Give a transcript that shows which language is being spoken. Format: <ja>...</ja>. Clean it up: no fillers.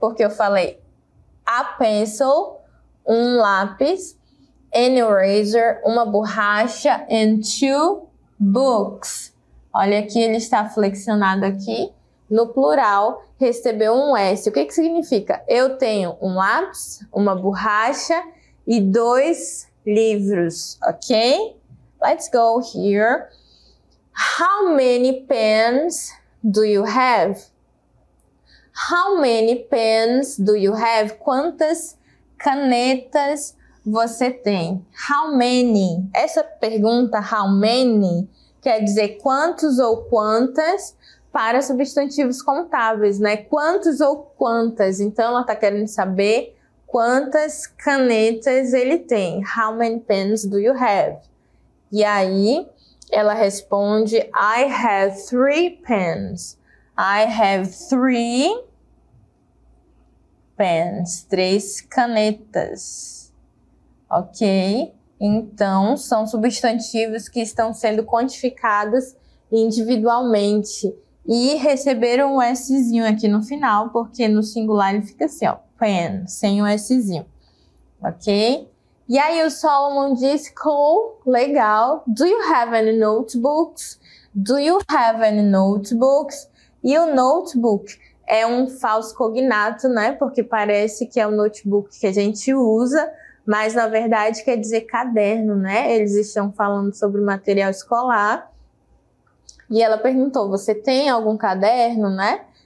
<pt>Porque eu falei</pt> <en>a pencil,</en> <pt>um lápis,</pt> <en>an eraser,</en> <pt>uma borracha,</pt> <en>and 2 books.</en> <pt>Olha aqui, ele está flexionado aqui. No plural, recebeu um S. O que significa? Eu tenho um lápis, uma borracha e 2 livros, ok?</pt> <en>Let's go here. How many pens do you have? How many pens do you have?</en> <pt>Quantas canetas você tem?</pt> <en>How many?</en> <pt>Essa pergunta, how many, quer dizer quantos ou quantas para substantivos contáveis, né? Quantos ou quantas? Então, ela está querendo saber quantas canetas ele tem.</pt> <en>How many pens do you have?</en> <pt>E aí, ela responde,</pt> <en>I have 3 pens. I have 3 pens.</en> <pt>3 canetas. Ok? Então, são substantivos que estão sendo quantificados individualmente. E receberam um Szinho aqui no final, porque no singular ele fica assim, ó. Pen, sem o Szinho, ok? E aí o Solomon disse, cool, legal.</pt> <en>Do you have any notebooks? Do you have any notebooks?</en> <pt>E o notebook é um falso cognato, né? Porque parece que é o notebook que a gente usa, mas na verdade quer dizer caderno, né? Eles estão falando sobre material escolar. E ela perguntou, você tem algum caderno, né?</pt>